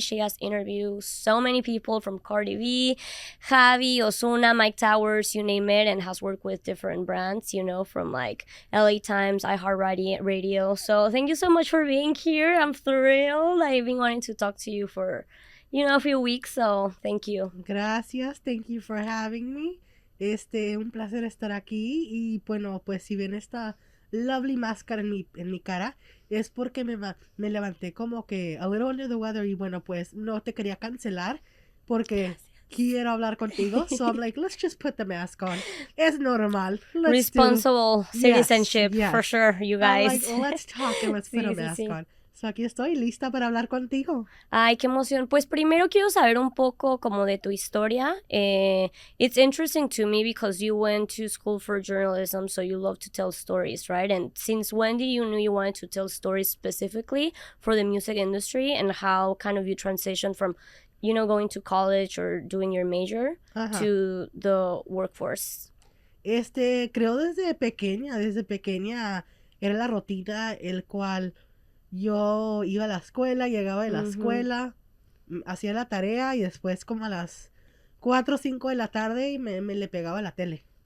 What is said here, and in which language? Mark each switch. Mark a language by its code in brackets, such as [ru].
[en] She has interviewed so many people from Cardi B, Javi, Ozuna, Mike Towers, you name it, and has worked with different brands, from like LA Times, iHeartRadio. So thank you so much for being here. I'm thrilled. I've been wanting to talk to you for a few weeks, so thank you. [es] Gracias, [en] thank you for having me. [es] Un placer estar aquí y bueno, pues si ven esta [en] lovely [es] máscara en mi cara, es porque me levanté como que [en] a little under the weather [es] y bueno, pues no te quería cancelar porque quiero hablar contigo. [en] So I'm like, let's just put the mask on. [es] Es normal. [en] Responsible citizenship, yes. For sure, you guys. I'm like, let's talk and let's put a mask on. [es] So aquí estoy lista para hablar contigo. Ay, qué emoción. Pues primero quiero saber un poco como de tu historia. [en] It's interesting to me because you went to school for journalism, so you love to tell stories, right? And since when did you know you wanted to tell stories specifically for the music industry, and how kind of you transitioned from, going to college or doing your major to the workforce? [es] Creo desde pequeña era la rutina el cual yo iba a la escuela, llegaba de la escuela, hacía la tarea y después como a las 4 o 5 de la tarde me le pegaba a la tele.